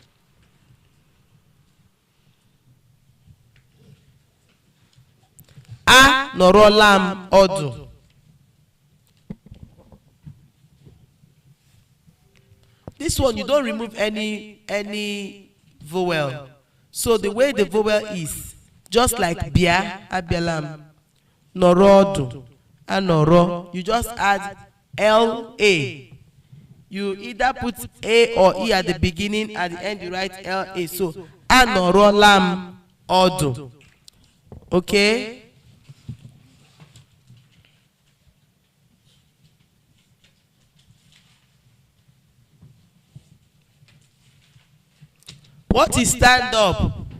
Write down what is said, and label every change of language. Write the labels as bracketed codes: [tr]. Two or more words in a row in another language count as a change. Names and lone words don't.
[ig] Anorolam odu. [en] This one you don't remove any vowel. So the way the vowel is, just like bia, abialam, norodu, anoro, you just add LA. You either put A or E at the beginning, at the end you write LA. So [ig] anorolam odu. [en] Okay? What is stand up?